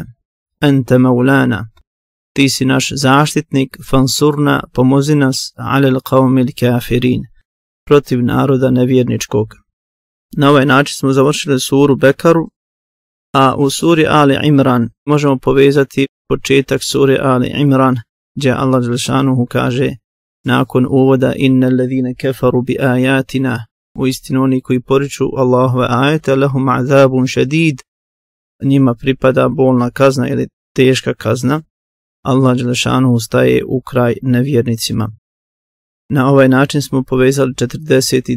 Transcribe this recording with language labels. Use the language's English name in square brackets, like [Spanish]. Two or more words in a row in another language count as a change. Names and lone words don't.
[Arabic] أنت مولانا, [Bosnian] ti si naš zaštitnik, fansurna, pomozi nas, [Arabic] على القوم الكافرين, [Bosnian] protiv naroda nevjerničkog. Na ovaj način smo završili suru Bekaru, a u suri Ali Imran možemo povezati početak sure Ali Imran, gdje Allah dželšanuhu kaže nakon uvoda [Arabic] إن الذين كفروا بآياتنا, [Bosnian] uistinu oni koji poriču Allahove ajete, [Arabic] لهم عذاب شديد, [Bosnian] njima pripada bolna kazna ili teška kazna. Allah dželšanuhu staje u kraj nevjernicima. Na ovaj način smo povezali 49.